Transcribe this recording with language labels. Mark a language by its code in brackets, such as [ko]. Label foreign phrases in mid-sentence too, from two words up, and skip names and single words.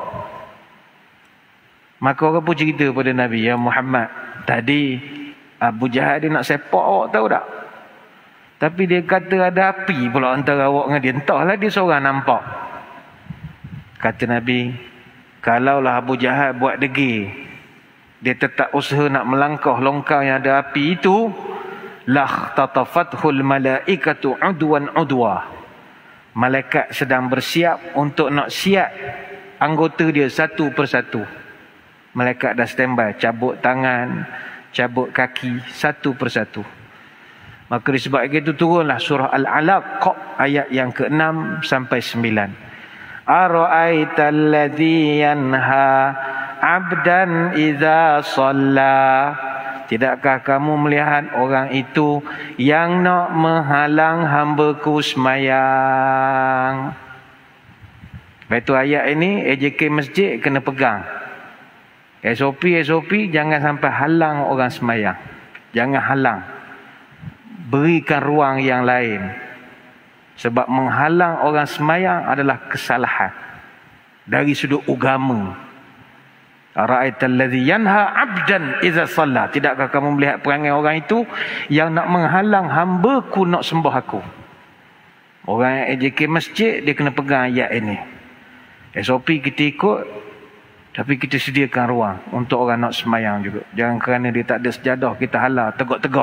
[ms] Maka orang pun cerita pada Nabi, ya Muhammad, tadi Abu Jahal dia nak sepak awak, tahu tak? Tapi dia kata ada api pula antara awak dengan dia. Entahlah dia seorang nampak. Kata Nabi, kalaulah Abu Jahal buat degil, dia tetap usaha nak melangkah longkang yang ada api itu, [ar] لاختطفته الملائكة عضوا عضوا. [ms] Malaikat sedang bersiap untuk nak siap anggota dia satu persatu. Malaikat dah standby, cabut tangan, cabut kaki satu persatu. Maka disebabkan itu turunlah surah Al-Alaq ayat yang ke-6 sampai 9. [ar] أرأيت الذي ينهى عبدا إذا صلى. [ms] Tidakkah kamu melihat orang itu yang nak menghalang hamba-Ku semayang? Itu ayat ini AJK masjid kena pegang. SOP jangan sampai halang orang semayang. Jangan halang. Berikan ruang yang lain. Sebab menghalang orang semayang adalah kesalahan dari sudut agama. [ar] أرأيت الذي ينهى عبدا إذا صلى. [ms] Tidakkah kamu melihat perangai orang itu yang nak menghalang hamba-Ku nak sembah Aku? Orang yang AJK masjid dia kena pegang ayat ini. SOP kita ikut, tapi kita sediakan ruang untuk orang nak semayang juga. Jangan kerana dia tak ada sejadah kita halang tegak-tegak.